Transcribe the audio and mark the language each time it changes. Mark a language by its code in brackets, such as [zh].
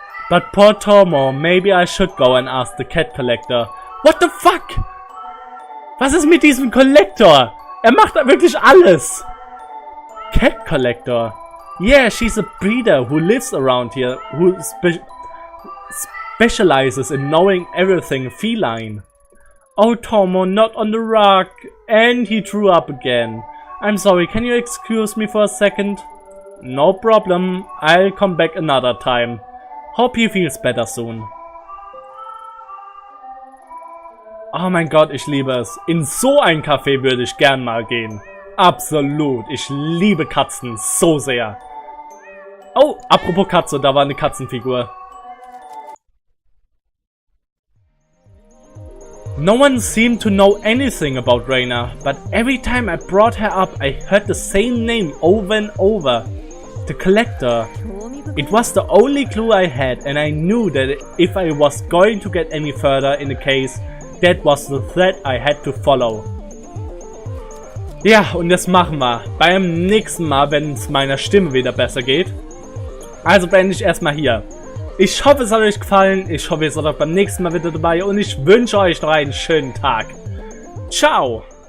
[en] But poor Tormo, maybe I should go and ask the cat collector. What the fuck? [de] Was ist mit diesem Collector? Er macht da wirklich alles. [en] Cat collector? Yeah, she's a breeder who lives around here, who specializes in knowing everything feline. Oh Tormo, not on the rug. And he threw up again. I'm sorry, can you excuse me for a second? No problem, I'll come back another time. Hope he feels better soon. [de] Oh mein Gott, ich liebe es. In so ein Café würde ich gern mal gehen. Absolut, ich liebe Katzen so sehr. Oh, apropos Katze, da war eine Katzenfigur. [en] No one seemed to know anything about Reina, but every time I brought her up, I heard the same name over and over. The collector. It was the only clue I had, and I knew that if I was going to get any further in the case, that was the thread I had to follow. [de] Ja, und das machen wir beim nächsten Mal, wenn es meiner Stimme wieder besser geht. Also beende ich erstmal hier. Ich hoffe, es hat euch gefallen. Ich hoffe, ihr seid auch beim nächsten Mal wieder dabei. Und ich wünsche euch noch einen schönen Tag. Ciao!